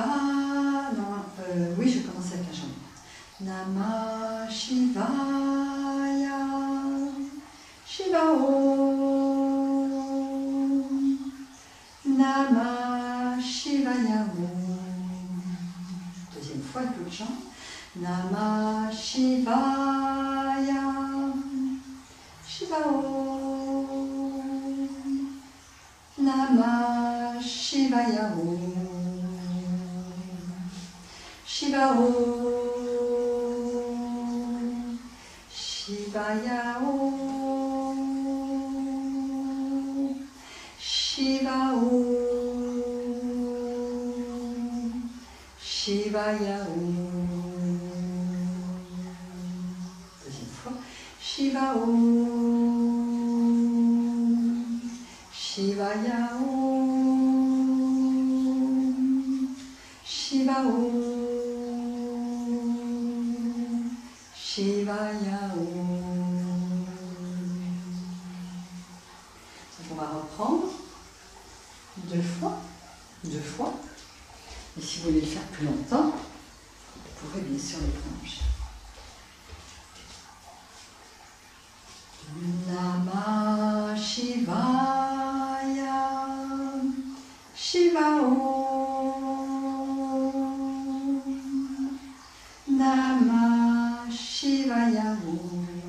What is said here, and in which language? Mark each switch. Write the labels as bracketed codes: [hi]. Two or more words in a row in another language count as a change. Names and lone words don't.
[fr] Non, oui, je commence avec la jambe. [sa] Namah Shivaya. Shiva Om. Namah Shivaya Om. [fr] Deuxième fois, avec l'autre jambe. [sa] Namah Shivaya. Shiva Om. Namah Shivaya Om. Shiva Om. Shivaya Om. Shiva Om. Shivaya Om. [fr] Deuxième fois. [sa] Shiva Om. Shivaya Om. Shiva Om. Shivaya Om. [fr] Donc on va reprendre deux fois. Et si vous voulez le faire plus longtemps, vous pourrez bien sûr les prolonger. [sa] Namah Shivaya. Shiva Om. Namah Shivaya Om.